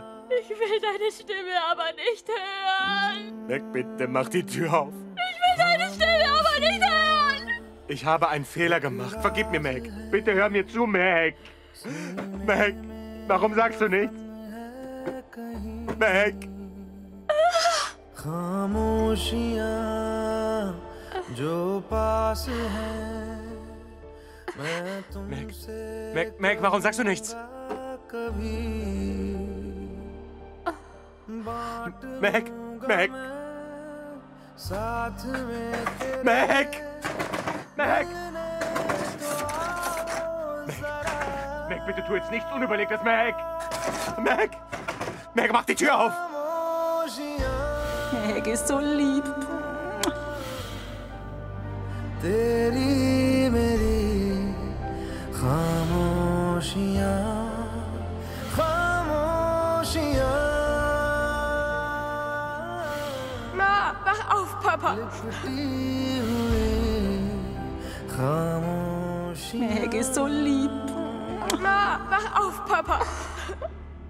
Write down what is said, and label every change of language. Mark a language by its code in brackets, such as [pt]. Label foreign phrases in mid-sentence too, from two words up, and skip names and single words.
[de] Ich will deine Stimme aber nicht hören. Meg, bitte mach die Tür auf. Ich will deine Stimme aber nicht hören. Ich habe einen Fehler gemacht. Vergib mir, Meg. Bitte hör mir zu, Meg. Meg, warum sagst du nichts? Meg. [hi] खामोशियाँ जो पास हैं [de] Meg, warum sagst du nichts? Meg! Meg! Meg! Meg! Meg, bitte tu jetzt nichts Unüberlegtes, Meg! Meg! Meg, mach die Tür auf! Meg ist so lieb. [hi] तेरी मेरी खामोशियाँ खामोशियाँ [de] Ma, wach auf, Papa. Meg ist so lieb. Ma, wach auf, Papa.